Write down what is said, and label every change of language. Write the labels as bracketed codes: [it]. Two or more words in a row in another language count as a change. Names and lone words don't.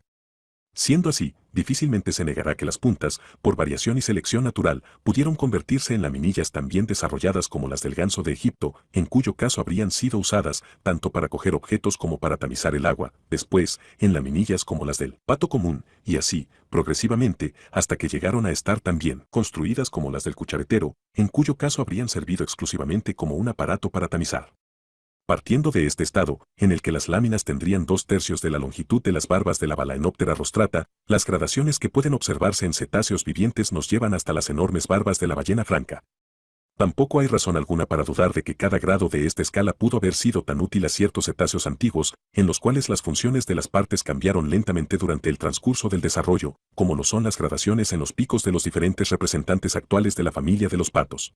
[es] Siendo así, difícilmente se negará que las puntas, por variación y selección natural, pudieron convertirse en laminillas tan bien desarrolladas como las del ganso de Egipto, en cuyo caso habrían sido usadas tanto para coger objetos como para tamizar el agua, después, en laminillas como las del pato común, y así, progresivamente, hasta que llegaron a estar tan bien construidas como las del cucharetero, en cuyo caso habrían servido exclusivamente como un aparato para tamizar. Partiendo de este estado, en el que las láminas tendrían 2/3 de la longitud de las barbas de la Balaenoptera rostrata, las gradaciones que pueden observarse en cetáceos vivientes nos llevan hasta las enormes barbas de la ballena franca. Tampoco hay razón alguna para dudar de que cada grado de esta escala pudo haber sido tan útil a ciertos cetáceos antiguos, en los cuales las funciones de las partes cambiaron lentamente durante el transcurso del desarrollo, como lo son las gradaciones en los picos de los diferentes representantes actuales de la familia de los patos.